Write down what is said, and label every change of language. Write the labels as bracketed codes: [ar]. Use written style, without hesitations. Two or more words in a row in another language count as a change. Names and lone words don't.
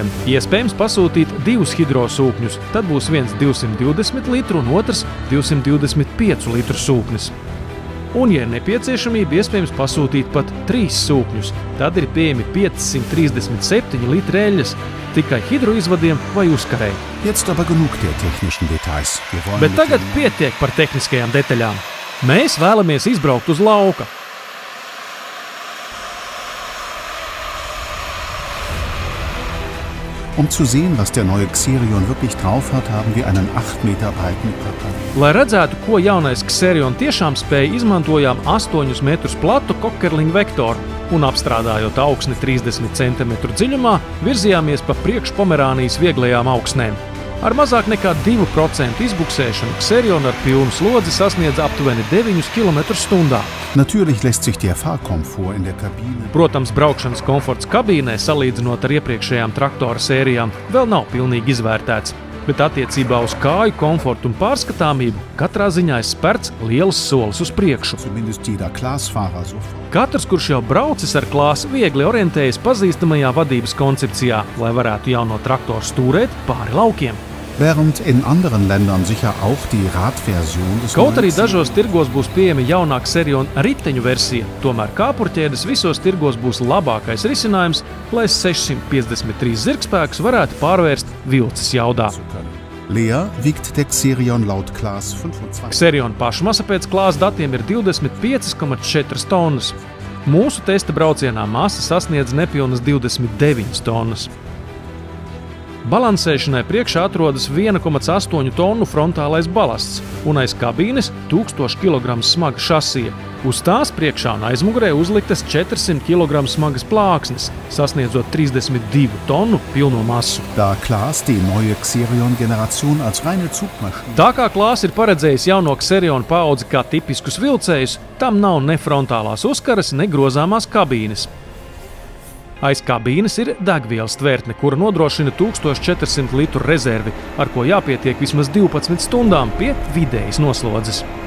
[lv] Iespējams pasūtīt 2 hidrosūkņus, tad būs viens 220 litru un otrs 225 litru sūknis. Un, ja ir nepieciešamība, iespējams pasūtīt pat 3 sūkņus. Tad ir pieejami 537 litri eļļas tikai hidroizvadiem vai uzkarei. [de] Jetzt aber genug der technischen Details. Wir wollen [lv] Bet tagad pietiek par tehniskajām detaļām. Mēs vēlamies izbraukt uz lauka. [de] zu sehen, was der neue Xerion wirklich drauf hat, haben wir einen 8 Meter breiten Körper. [lv] Lai redzētu, ko jaunais Xerion tiešām spēja, izmantojām 8 metrus platu Cokerling vektoru un apstrādājot augsni 30 cm dziļumā, virzījāmies pa priekšu Pomerānijas vieglajām augsnēm. Ar mazāk nekā 2% izbuksēšanu Xerion ar pilnu slodzi sasniedz aptuveni 9 km/h. [de] Natürlich lässt sich der Fahrkomfort in der Kabine. [lv] Protams, braukšanas komforts kabīnē, salīdzinot ar iepriekšējām traktora sērijām, vēl nav pilnīgi izvērtēts. Bet attiecībā uz kāju komfortu un pārskatāmību katrā ziņā ir spērts liels solis uz priekšu. [de] Zumindest jeder Klasfahrer sofort. [lv] Katrs, kurš jau braucis ar klāsu, viegli orientējas pazīstamajā vadības koncepcijā, lai varētu jauno traktoru stūrēt pāri laukiem. [de] Während in anderen Ländern sicher auch die Radversion des [lv] Kaut arī [de] neuen [lv] dažos tirgos būs pieejama jaunāka Xerion riteņu versija, tomēr kāpurķēdes visos tirgos būs labākais risinājums, lai 653 zirgspēkus varētu pārvērst vilces jaudā. [de] Leer wiegt der Xerion laut Klaas 25. [lv] Xerion pašmasa pēc klāsa datiem ir 25,4 tonnas. Mūsu testa braucienā masa sasniedz nepilnas 29 tonnas. Balansēšanai priekšā atrodas 1,8 tonu frontālais balasts un aiz kabīnes 1000 kg smaga šasija. Uz tās priekšā un aizmugurē uzliktas 400 kg smagas plāksnes, sasniedzot 32 tonu pilno masu. [de] Da Klaas die neue Xerion-Generation als reine Zugmaschine. [lv] Tā kā Klaas ir paredzējis jauno Xerion paudzi kā tipiskus vilcējus, tam nav ne frontālās uzkaras, ne grozāmās kabīnes. Aiz kabīnes ir degvielas tvērtne, kura nodrošina 1400 litru rezervi, ar ko jāpietiek vismaz 12 stundām pie vidējas noslodzes.